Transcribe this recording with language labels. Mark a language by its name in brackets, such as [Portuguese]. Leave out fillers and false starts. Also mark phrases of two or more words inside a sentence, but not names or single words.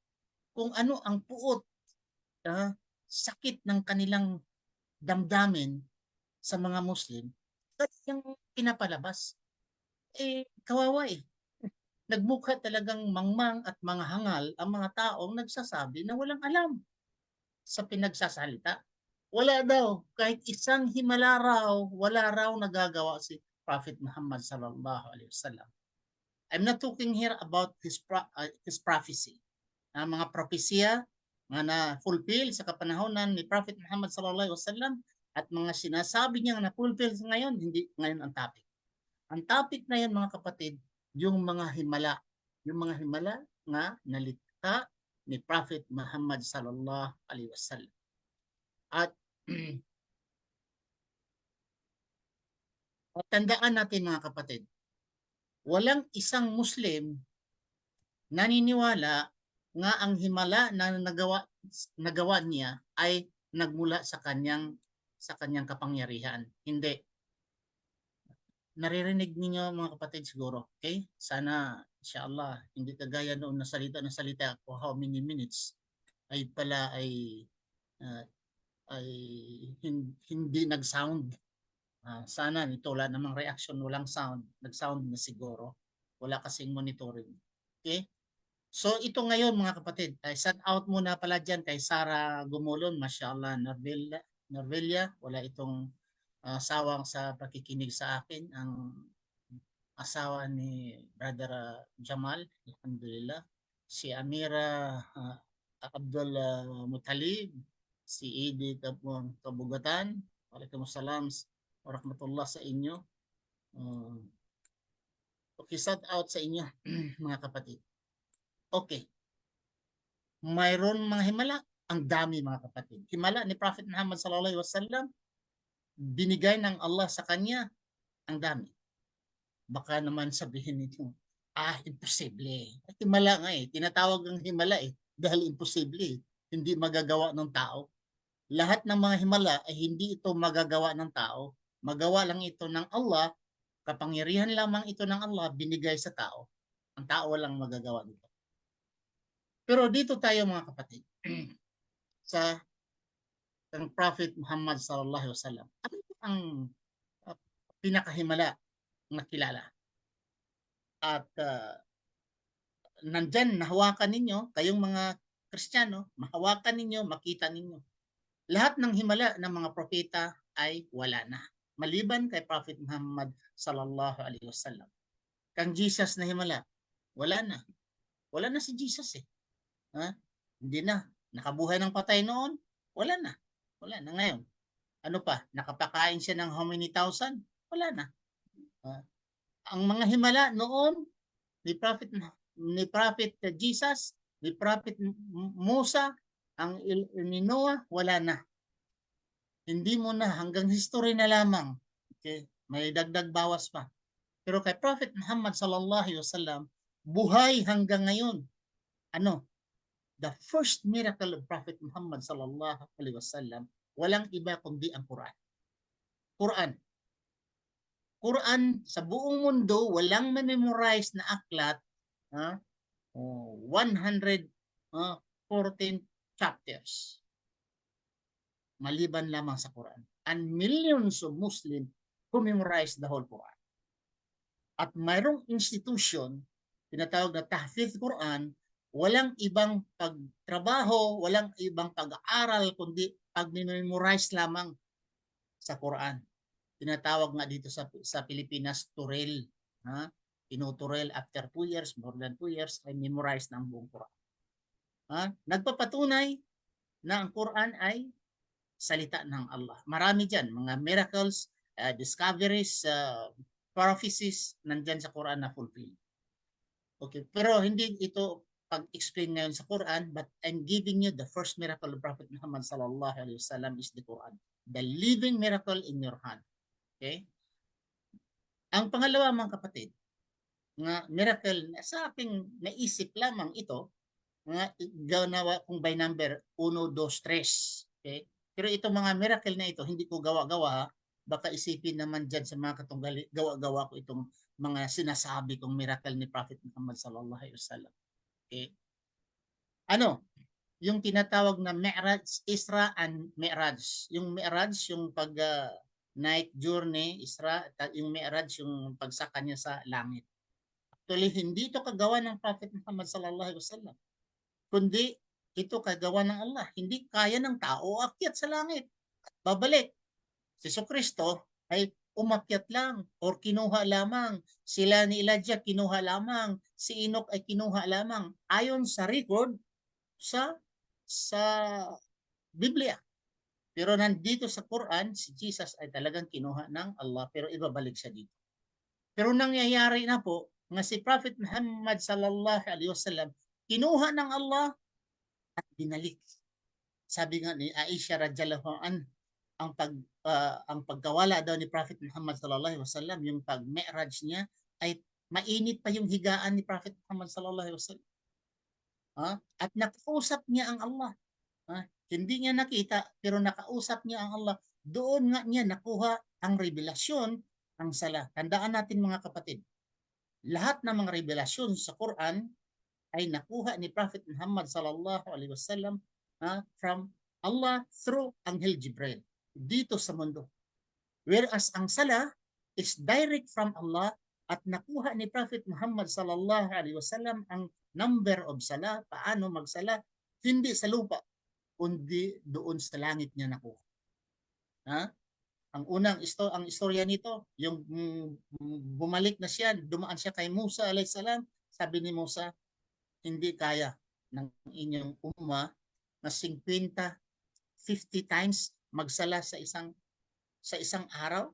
[Filipino] Kung ano ang puot, sakit ng kanilang damdamin sa mga Muslim, yung pinapalabas. Kawawa eh. Nagmukha talagang mangmang at mga hangal ang mga taong nagsasabi na walang alam sa pinagsasalita. Wala daw, kahit isang himala raw, wala raw nagagawa si Prophet Muhammad [Arabic] صلى الله عليه وسلم. [English] I'm not talking here about his prophecy. [Filipino] Mga propesya nga na-fulfill sa kapanahonan ni Prophet Muhammad [Arabic] صلى الله عليه وسلم [Filipino] at mga sinasabi niya na fulfill ngayon, hindi ngayon ang topic. Ang topic na yan mga kapatid, yung mga himala. Yung mga himala nga nalikha ni Prophet Muhammad [Arabic] صلى الله عليه وسلم. [Filipino] At tandaan natin mga kapatid, walang isang Muslim naniniwala nga ang himala na nagawa niya ay nagmula sa kanyang kapangyarihan. Hindi. Naririnig niyo mga kapatid siguro, okay? Sana inshallah hindi kagaya noon na salita ako [English] how many minutes [Filipino] ay pala uh, ay hindi nag-sound. Sana nito wala namang reaction, walang sound, nag-sound na siguro. Wala kasing monitoring. Okay? So ito ngayon mga kapatid, [English] shout out [Filipino] muna pala dyan kay Sarah Gumulon, mashallah, Narvelia, wala itong sawang sa pakikinig sa akin, ang asawa ni Brother Jamal, alhamdulillah, si Amira Abdul Mutalib, si Edith Kabugatan, [Arabic] وعليكم السلام ورحمة الله [Filipino] sa inyo. Okay, [English] shout out [Filipino] sa inyo mga kapatid. Okay. Mayroon mga himala, ang dami mga kapatid. Himala ni Prophet Muhammad [Arabic] صلى الله عليه وسلم, [Filipino] binigay ng Allah sa kanya, ang dami. Baka naman sabihin nito, imposible. At himala nga eh. Tinatawag ang himala eh. Dahil imposible eh. Hindi magagawa ng tao. Lahat ng mga himala ay hindi ito magagawa ng tao. Magawa lang ito ng Allah. Kapangyarihan lamang ito ng Allah binigay sa tao. Ang tao walang magagawa nito. Pero dito tayo mga kapatid sa Prophet Muhammad [Arabic] صلى الله عليه وسلم. [Filipino] Ano ang pinakahimala na kilala? At nandyan, nahawakan ninyo, kayong mga Kristiyano, mahawakan ninyo, makita ninyo. Lahat ng himala ng mga propeta ay wala na. Maliban kay Prophet Muhammad [Arabic] صلى الله عليه وسلم. [Filipino] Kang Jesus na himala, wala na. Wala na si Jesus eh. Hindi na. Nakabuhay ng patay noon, wala na. Wala na ngayon. Ano pa? Nakapakain siya ng [English] how many thousand? [Filipino] Wala na. Ang mga himala noon ni Prophet Jesus, ni Prophet Musa, ang ni Noah, wala na. Hindi mo na, hanggang history na lamang. Okay? May dagdag bawas pa. Pero kay Prophet Muhammad [Arabic] صلى الله عليه وسلم, [Filipino] buhay hanggang ngayon. Ano? [English] The first miracle of Prophet Muhammad [Arabic] صلى الله عليه وسلم, [Filipino] walang iba kundi ang Quran. Quran. Quran sa buong mundo, walang memorize na aklat 114 chapters maliban lamang sa Quran. [English] And millions of Muslims who memorize the whole Quran. [Filipino] At mayroong institution, tinatawag na Tahfidh Quran, walang ibang pagtrabaho, walang ibang pag-aaral, kundi pag-memorize lamang sa Quran. Tinatawag nga dito sa Pilipinas, Turel. Ha? Tinuturel [English] after 2 years, more than 2 years, [Filipino] ay memorize na ang buong Quran. Ha? Nagpapatunay na ang Quran ay salita ng Allah. Marami dyan, mga [English] miracles, discoveries, prophecies, [Filipino] nandyan sa Quran na fulfill. Okay, pero hindi ito pag-explain ngayon sa Quran, [English] but I'm giving you the first miracle of Prophet Muhammad [Arabic] صلى الله عليه وسلم [English] is the Quran. The living miracle in your hand. Okay? [Filipino] Ang pangalawa, mga kapatid, nga miracle na sa aking naisip lamang ito, nga ganawa kung [English] by number [Filipino] 1, 2, 3. Okay? Pero itong mga miracle na ito, hindi ko gawa-gawa. Baka isipin naman dyan sa mga katunggali, gawa-gawa ko itong mga sinasabi kong miracle ni Prophet Muhammad [Arabic] صلى الله عليه وسلم. [Filipino] Okay? Ano? Yung tinatawag na Mi'raj, Isra and Mi'raj. Yung Mi'raj, yung pag [English] night journey, [Filipino] Isra, yung Mi'raj, yung pagsaka niya sa langit. Actually, hindi ito kagawa ng Prophet Muhammad [Arabic] صلى الله عليه وسلم, [Filipino] kundi ito kagawa ng Allah. Hindi kaya ng tao akyat sa langit at babalik. Si Kristo ay umakyat lang or kinuha lamang. Sila ni Elijah kinuha lamang. Si Enoch ay kinuha lamang. Ayon sa record sa Biblia. Pero nandito sa Quran, si Jesus ay talagang kinuha ng Allah pero ibabalik siya dito. Pero nangyayari na po nga si Prophet Muhammad [Arabic] صلى الله عليه وسلم [Filipino] kinuha ng Allah at binalik. Sabi nga ni Aisha [Arabic] رضي الله عنها, [Filipino] ang pagkawala daw ni Prophet Muhammad [Arabic] صلى الله عليه وسلم, [Filipino] yung pag-mi'raj niya ay mainit pa yung higaan ni Prophet Muhammad [Arabic] صلى الله عليه وسلم. [Filipino] At nakausap niya ang Allah. Hindi niya nakita pero nakausap niya ang Allah. Doon nga niya nakuha ang revelasyon ang sala. Tandaan natin mga kapatid, lahat ng mga revelasyon sa Quran ay nakuha ni Prophet Muhammad [Arabic] صلى الله عليه وسلم [English] from Allah through [Filipino] Anghel Jibril dito sa mundo. Whereas ang sala [English] is direct from Allah [Filipino] at nakuha ni Prophet Muhammad [Arabic] صلى الله عليه وسلم [Filipino] ang [English] number of sala, [Filipino] paano magsala, hindi sa lupa, kundi doon sa langit niya nakuha. Ang ang istorya nito, yung bumalik na siya, dumaan siya kay Musa [Arabic] عليه السلام, [Filipino] sabi ni Musa, hindi kaya ng inyong umma na 50 times magsala sa isang araw.